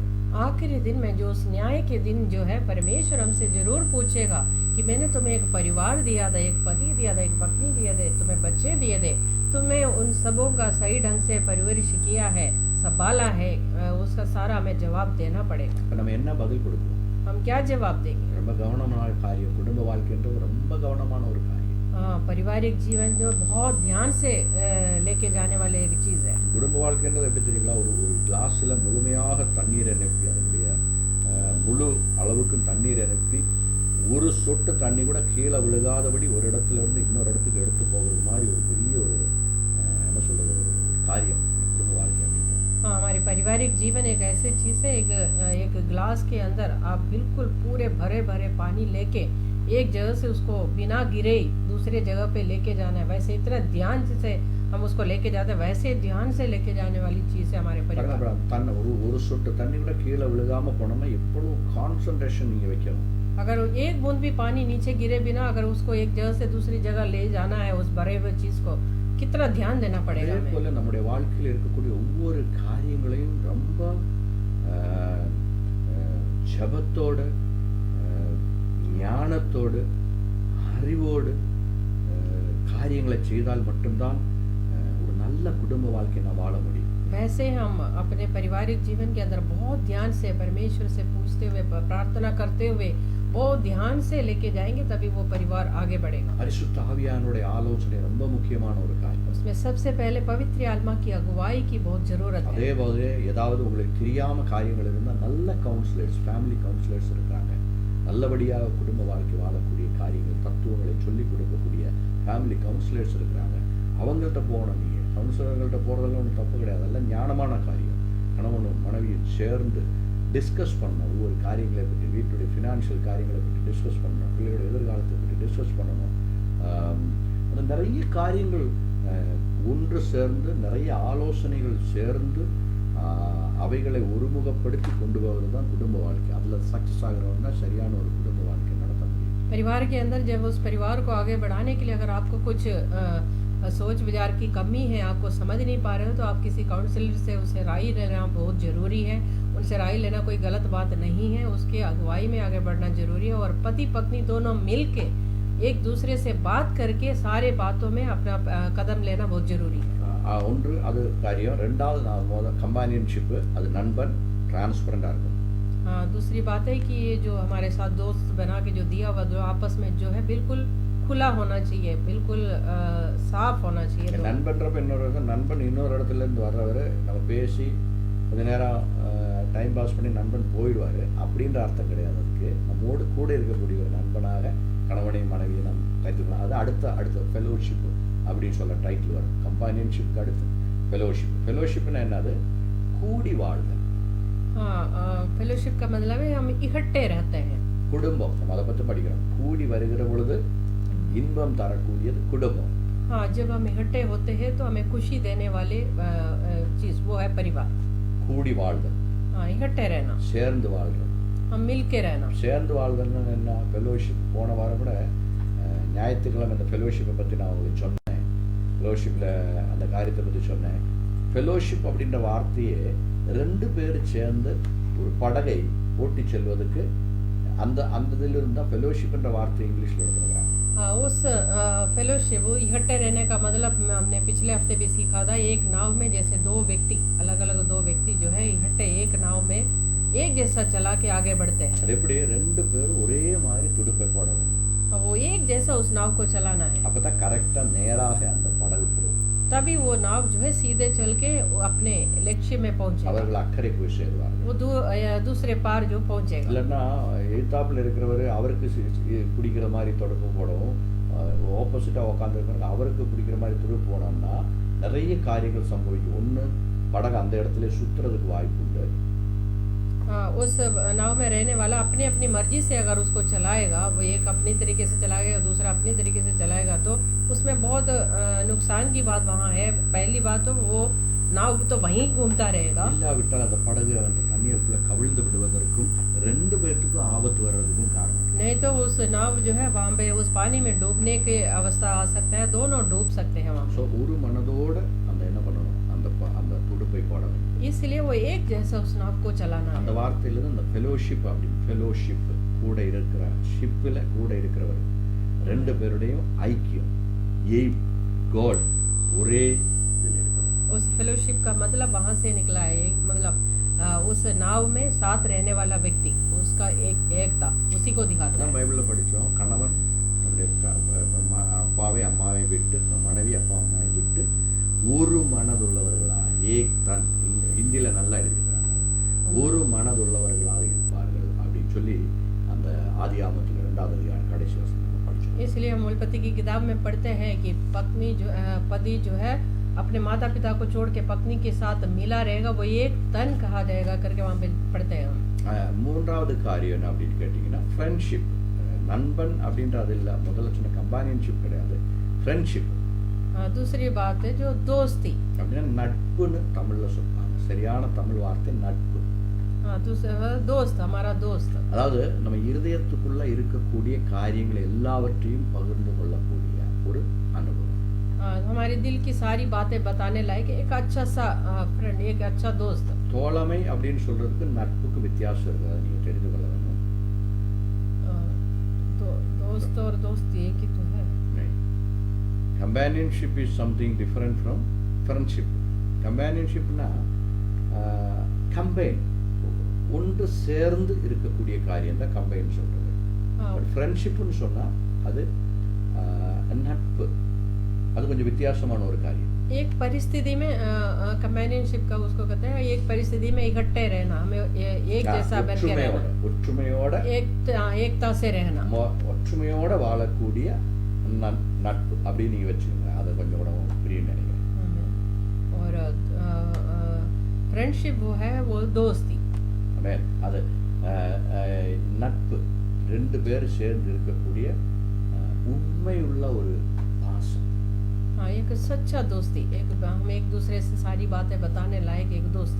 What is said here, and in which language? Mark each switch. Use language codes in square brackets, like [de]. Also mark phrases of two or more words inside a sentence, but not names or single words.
[hi] आखिरी दिन में जो उस न्याय के दिन जो है परमेश्वर हमसे जरूर पूछेगा कि मैंने तुम्हें एक परिवार दिया था, एक पति दिया था, एक पत्नी दिया थे, तुम्हें बच्चे दिए थे, तुम्हें उन सबों का सही ढंग से परवरिश किया है, संभाला है, उसका सारा हमें जवाब देना पड़ेगा. [ta] நம்ம என்ன பதில் கொடுப்போம்? [hi] हम क्या जवाब देंगे? [ta] ரொம்ப கவனமான காரியம். குடும்ப வாழ்க்கைன்றது ரொம்ப கவனமான ஒரு காரியம். [hi] पारिवारिक जीवन जो बहुत ध्यान से लेके जाने वाले एक चीज है. [ta] குடும்ப வாழ்க்கைன்றது எப்படி தெரியுங்களா? ஒரு கிளாஸ்ல முழுமையாக தண்ணீரை நிரப்பி, அதனுடைய முழு அளவுக்கு தண்ணீரை நிரப்பி ஒரு சொட்டு தண்ணி கூட கீழே விழுகாதபடி ஒரு இடத்துல இருந்து இன்னொரு இடத்துக்கு எடுத்து போகிறது மாதிரி ஒரு பெரிய ஒரு என்ன சொல்றது ஒரு காரியம் குடும்ப வாழ்க்கை அப்படின்றது. [hi] हाँ, हमारी पारिवारिक जीवन एक ऐसी चीज है, एक गिलास के अंदर आप बिल्कुल पूरे भरे भरे पानी लेके एक जगह से उसको बिना गिरे ही दूसरे जगह पे लेके जाना है, वैसे इतना ध्यान से हम उसको लेके जाते हैं, वैसे ध्यान से लेके जाने वाली चीज है हमारे परिवार। [ta] தண்ணி ஒரு சொட்டு தண்ணி கூட கீழே விழுகாம போனோம்னா எவ்வளவு கான்சென்ட்ரேஷன் நீங்க வைக்கணும். [hi] अगर एक बूंद भी पानी नीचे गिरे बिना अगर उसको एक जगह से दूसरी जगह ले जाना है उस भरे हुए चीज को, कितना ध्यान देना पड़ेगा [ta] அதே [hi] हमें। [ta] போல நம்முடைய வாழ்க்கையில் இருக்கக்கூடிய ஒவ்வொரு காரியங்களையும் ரொம்ப ஜபத்தோடு, ஞானத்தோடு, அறிவோடு காரியங்களை செய்தால் மட்டும்தான் ஒரு நல்ல குடும்ப வாழ்க்கை நாம் வாழ முடியும். [hi] वैसे हम अपने पारिवारिक जीवन के अंदर बहुत ध्यान से परमेश्वर से पूछते हुए, प्रार्थना करते हुए बहुत ध्यान से लेके जाएंगे, तभी वो परिवार आगे बढ़ेगा। [ta] பரிசுத்த ஆவியானவருடைய ஆலோசனை ரொம்ப முக்கியமான ஒரு காரியம். [hi] उसमें सबसे पहले पवित्र आत्मा की अगुवाई की बहुत जरूरत है। [ta] அதே போல ஏதாவது உங்களுக்கு தெரியாம காரியங்கள் இருந்தால் நல்ல கவுன்சிலர்ஸ், [en] family counsellors [ta] இருக்காங்க. நல்லபடியாக குடும்ப வாழ்க்கை வாழக்கூடிய காரியங்கள், தத்துவங்களை சொல்லிக் கொடுக்கக்கூடிய [en] family counsellors [ta] இருக்கிறாங்க. அவங்கள்ட்ட போகணும். நீங்கள் கவுன்சிலர்கள்ட்ட போகிறதெல்லாம் ஒன்றும் தப்பு கிடையாது. அதெல்லாம் ஞானமான காரியம். கணவனும் மனைவியும் சேர்ந்து டிஸ்கஸ் பண்ணணும். ஒவ்வொரு காரியங்களை பற்றி, வீட்டுடைய ஃபினான்ஷியல் காரியங்களை பற்றி டிஸ்கஸ் பண்ணணும். பிள்ளைகளுடைய எதிர்காலத்தை பற்றி டிஸ்கஸ் பண்ணணும். அது நிறைய காரியங்கள் ஒன்று சேர்ந்து, நிறைய ஆலோசனைகள் சேர்ந்து அவைகளை ஒருமுகப்படுத்தி கொண்டு போவது தான் குடும்ப வாழ்க்கை. அதில் சக்ஸஸ் ஆகிறவங்க சரியான ஒரு குடும்ப வாழ்க்கை நடத்த முடியும். [hi] परिवार के अंदर जब उस परिवार को आगे बढ़ाने के लिए अगर आपको कुछ सोच विचार की कमी है, आपको समझ नहीं पा रहे हो, तो आप किसी काउंसलर से उसे राय लेना बहुत ज़रूरी है। उनसे राय लेना कोई गलत बात नहीं है, उसके अगुवाई में आगे बढ़ना जरूरी है। और पति पत्नी दोनों मिल के एक दूसरे से बात करके सारे बातों में अपना कदम लेना बहुत जरूरी है। [ta] ஒன்று அது காரியம். ரெண்டாவது நான் கம்பானியன்ஷிப், அது நண்பன், டிரான்ஸ்பரண்டாக இருக்கும். [hi] दूसरी बात है कि ये जो हमारे साथ दोस्त बना के जो दिया हुआ जो आपस में जो है बिल्कुल खुला होना चाहिए, बिल्कुल साफ होना चाहिए। [ta] நண்பன்றப்ப நண்பன் இன்னொரு இடத்துல இருந்து வர்றவர் நம்ம பேசி கொஞ்ச நேரம் [en] time pass [ta] பண்ணி நண்பன் போயிடுவார் அப்படின்ற அர்த்தம் கிடையாது. அதுக்கு நம்மோடு கூட இருக்கக்கூடிய ஒரு நண்பனாக கணவனையும் மனைவியை நாம் கைத்துக்கலாம். அது அடுத்த ஃபெலோஷிப் அப்படின்னு சொல்ல டைட்டில் வரும். கம்பானியன்ஷிப்க்கு அடுத்து ஃபெலோஷிப். ஃபெலோஷிப்னா என்னது? கூடி வாழ்தல். [hi] ஃபெலோஷிப் का मतलब है हम इकट्ठे रहते हैं। [ta] குடும்பம், நம்ம அதை பற்றி படிக்கிறோம். கூடி வருகிற பொழுது இன்பம் தரக்கூடியது குடும்பம். [hi] हाँ, जब हम इकट्ठे होते हैं तो हमें खुशी देने वाले चीज वो है परिवार। [ta] கூடி வாழ்தல். [hi] हाँ, इकट्ठे रहना, [ta] சேர்ந்து வாழ்றது, [hi] हम मिल के रहना। [ta] சேர்ந்து வாழ்தல்னா என்ன? ஃபெலோஷிப் போன வாரம் கூட ஞாயிற்றுக்கிழமை இந்த ஃபெலோஷிப்பை பற்றி நான் உங்களுக்கு சொன்னேன். ஃபெலோஷிப்பில் அந்த காரியத்தை பற்றி சொன்னேன். ஃபெலோஷிப் அப்படின்ற வார்த்தையே 2 பேர் சேர்ந்து ஒரு படகை ஓட்டி செல்வதற்கு அந்த இதிலிருந்து தான் ஃபெலோஷிப்ன்ற வார்த்தை இங்கிலீஷில் எடுத்துருக்காங்க. [hi] उस फेलोशिप इकट्ठे रहने का मतलब हमने पिछले हफ्ते भी सीखा था। एक नाव में जैसे अलग अलग दो व्यक्ति जो है इकट्ठे एक नाव में एक जैसा चला के आगे बढ़ते हैं। [ta] அது எப்படி 2 பேர் ஒரே மாதிரி துடுப்பை போடணும். [hi] वो एक जैसा उस नाव को चलाना है, [ta] அப்பதான் கரெக்டா நேராக அந்த படகு போகும். [hi] तभी वो नाव जो है सीधे चल के अपने लक्ष्य में पहुंचे, [ta] அவர்கள் அக்கறை போய் சேருவார்கள். [hi] वो दूसरे पार जो पहुंचेगा। [ta] இல்லைன்னா எதிர்த்தாப்புல இருக்கிறவர் அவருக்கு பிடிக்கிற மாதிரி தொடர்பு போடவும், ஆப்போசிட்டாக உட்காந்துருக்கிறவங்க அவருக்கு பிடிக்கிற மாதிரி துடுப்பு போனோம்னா நிறைய காரியங்கள் சம்பவிக்கும். ஒன்று, படகு அந்த இடத்துல சுற்றுறதுக்கு வாய்ப்பு உண்டு. [hi] उस नाव में रहने वाला अपनी अपनी मर्जी से अगर उसको चलाएगा, वो एक अपनी तरीके से चलाएगा, दूसरा अपनी तरीके से चलाएगा, तो उसमें बहुत नुकसान की बात वहाँ है। पहली बात तो वो नाव तो वहीं घूमता रहेगा, [ta] இல்லாவிட்டால் அந்த படகு அந்த தண்ணீருக்குள்ள கவிழ்ந்து விடுவதற்கும் 2 பேருக்கும் ஆபத்து வர்றதுக்கும் காரணம். [hi] नहीं तो उस नाव जो है वहाँ पे उस पानी में डूबने की अवस्था आ सकता है, दोनों डूब सकते हैं वहाँ। [ta] ஸோ ஒரு மனதோடு அந்த என்ன பண்ணணும்? அந்த துடுப்பை போட வேண்டும். [hi] इसलिए वो एक जैसा उस नाव को चलाना [ta] அந்த [hi] है। [ta] வார்த்தையிலிருந்து அந்த ஃபெலோஷிப் அப்படின்னு, ஃபெலோஷிப் கூட இருக்கிற ஷிப்பில் கூட இருக்கிறவர் 2 பேருடையும் ஐக்கியம், [en] aim, goal [ta] ஒரே இதில் இருக்கிறோம். [hi] उस फेलोशिप का मतलब वहाँ से निकला है। एक मतलब उस नाव में साथ रहने वाला व्यक्ति, उसका एकता उसी को दिखाता [ta] அதான் [hi] है। [ta] பைபிளில் படித்தோம். கணவன் தன்னுடைய அப்பாவை அம்மாவை விட்டு, மனைவி அப்பா அம்மாவை விட்டு ஒரு மனதுள்ளவர்களாக, [hi] एक तन, [ta] ஹிந்தியில் நல்லா எழுதியிருக்கிறாங்க, ஒரு மனதுள்ளவர்களாக இருப்பார்கள் அப்படின்னு சொல்லி அந்த ஆதியாகமத்தில் 2வது அதிகாரம் கடைசி வசனம் படித்தோம். [hi] इसलिए हम मूलपति की किताब में पढ़ते हैं कि पति जो है अपने माता पिता को छोड़ के पत्नी के साथ मिला रहेगा, वो एक तन कहा जाएगा करके वहाँ पे पढ़ते हैं हम। [ta] 3வது காரியம் என்ன அப்படின்னு கேட்டிங்கன்னா ஃப்ரெண்ட்ஷிப். நண்பன் அப்படின்றது இல்லை, முதல்ல சொன்ன கம்பானியன்ஷிப் கிடையாது, ஃப்ரெண்ட்ஷிப். [hi] दूसरी बात है जो दोस्ती, [ta] அப்படின்னா நட்புன்னு தமிழில் சொல்லுவாங்க. சரியான தமிழ் வார்த்தை நட்பு. [hi] दूसरा दोस्त, हमारा दोस्त. [ta] அதாவது நம்ம இருதயத்துக்குள்ள இருக்கக்கூடிய காரியங்களை எல்லாவற்றையும் பகிர்ந்து கொள்ளக்கூடிய ஒரு அனுபவம். [hi] हमारे दिल की सारी बातें बताने लायक एक अच्छा सा फ्रेंड, एक अच्छा दोस्त. [ta] தோழமை அப்படின்னு சொல்றதுக்கு நட்புக்கு வித்தியாசம் இருக்குது, அதை நீங்க தெரிந்து கொள்ள வேண்டும். [hi] दोस्त और दोस्त एक ही तो है. [en] Companionship is something different from friendship. [ta] Companionshipனா கம்பைன், ஒன்று சேர்ந்து இருக்கக்கூடிய காரியம் தான் கம்பைன் சொல்றது. பட் ஃப்ரெண்ட்ஷிப்னு சொன்னா அது நட்பு, அது கொஞ்சம் வித்தியாசமான ஒரு காரியம். [hi] एक परिस्थिति में कंपेनियनशिप का उसको कहते हैं, एक परिस्थिति में इकट्ठे रहना, हमें एक जैसा बन के रहना, [ta] ஒற்றுமையோட [hi] एकता से रहना, [ta] ஒற்றுமையோட வாழக்கூடிய நட்பு அப்படின்னு நீங்க வச்சுக்கோங்க. அதை கொஞ்சம் கூட புரியும் நினைக்கிறேன். [hi] और फ्रेंडशिप वो है वो दोस्ती. [ta] அது நட்பு, ரெண்டு பேர் சேர்ந்து இருக்கக்கூடிய உண்மையுள்ள ஒரு பாசம். [hi] हाँ, एक सच्चा दोस्ती, हम एक दूसरे से सारी बातें बताने लायक एक दोस्ती.